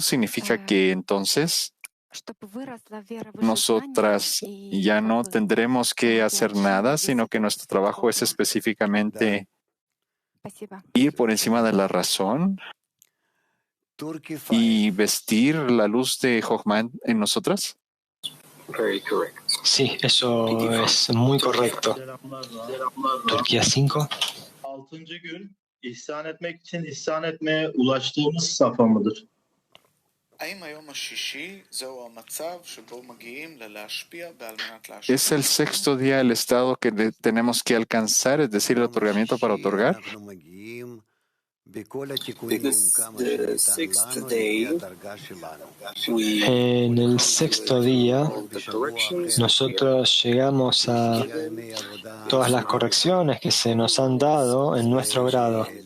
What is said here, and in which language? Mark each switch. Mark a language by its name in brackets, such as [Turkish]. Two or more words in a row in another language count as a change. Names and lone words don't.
[Spanish] Significa que entonces nosotras ya no tendremos que hacer nada, sino que nuestro trabajo es específicamente ir por encima de la razón y vestir la luz de Jochma en nosotras. Sí, eso es muy correcto. Turquía 5. [Turkish] İhsan etmek için ihsan etmeye ulaştığımız safa mıdır? [Spanish] ¿Es el sexto día el estado que tenemos que alcanzar, es decir, el otorgamiento para otorgar? En el sexto día, nosotros llegamos a todas las correcciones que se nos han dado en nuestro grado.